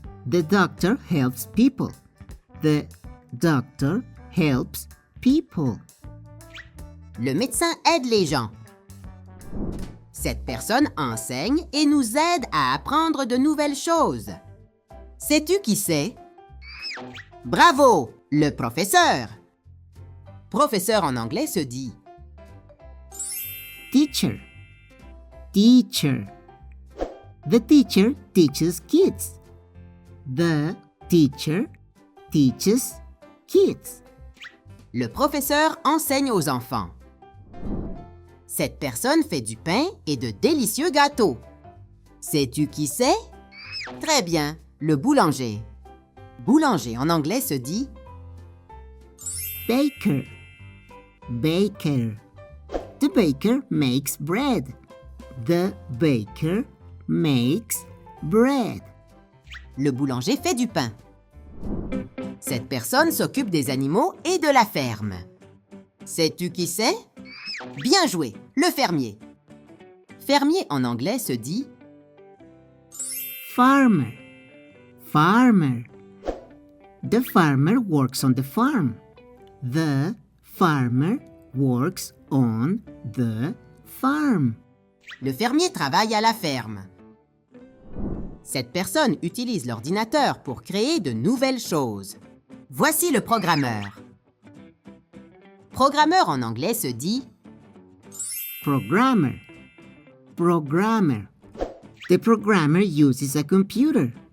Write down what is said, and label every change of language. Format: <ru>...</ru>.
<en>The doctor helps people. The doctor helps people.</en> <fr>le médecin aide les gens. Cette personne enseigne et nous aide à apprendre de nouvelles choses. Sais-tu qui c'est? Bravo, le professeur. Professeur en anglais se dit</fr> <en>Teacher. Teacher. The teacher teaches kids. The teacher teaches kids.</en> <fr>le professeur enseigne aux enfants. Cette personne fait du pain et de délicieux gâteaux. Sais-tu qui c'est? Très bien, le boulanger. Boulanger en anglais se dit</fr> <en>Baker. Baker. The baker makes bread. The baker makes bread.</en> <fr>le boulanger fait du pain. Cette personne s'occupe des animaux et de la ferme. Sais-tu qui c'est? Bien joué, le fermier. Fermier en anglais se dit</fr> <en>Farmer. Farmer. The farmer works on the farm. The farmer works on the farm.</en> <fr>le fermier travaille à la ferme. Cette personne utilise l'ordinateur pour créer de nouvelles choses. Voici le programmeur. Programmeur en anglais se dit</fr> <en>Programmer. Programmer. The programmer uses a computer.</en>